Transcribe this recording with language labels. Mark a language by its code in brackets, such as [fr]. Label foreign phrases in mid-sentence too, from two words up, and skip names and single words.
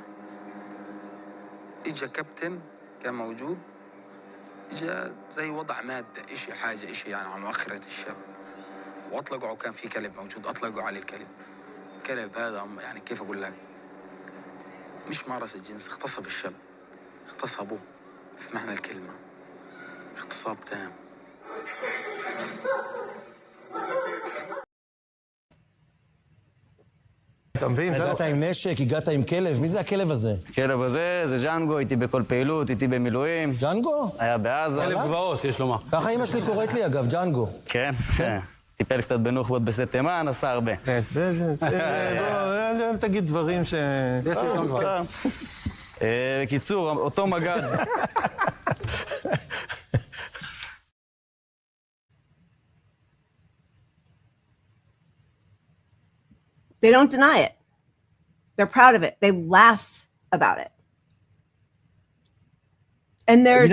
[ar] اجا كابتن كان موجود، اجا زي وضع مادة، اشي حاجة اشي يعني على مؤخرة الشاب، واطلقوا. كان في كلب موجود، اطلقوا عليه الكلب. الكلب هذا يعني كيف اقول لك، مش مارس الجنس، اغتصب الشاب، اغتصبوه في معنى الكلمة، اغتصاب تام. [he] אתה מבין? הגעת עם נשק, הגעת עם כלב, מי זה הכלב הזה? הכלב הזה זה ג'אנגו, איתי בכל פעילות, איתי במילואים. ג'אנגו? היה בעזה. כלב גבעות, יש לומר. ככה אמא שלי קוראת לי אגב, ג'אנגו. כן, כן. טיפל קצת בנוח'בות בסט תימן, עשה הרבה. אל תגיד דברים ש... יש סרטון כבר. בקיצור, אותו מג"ד. [en] They don't deny it. They're proud of it. They laugh about it. And there's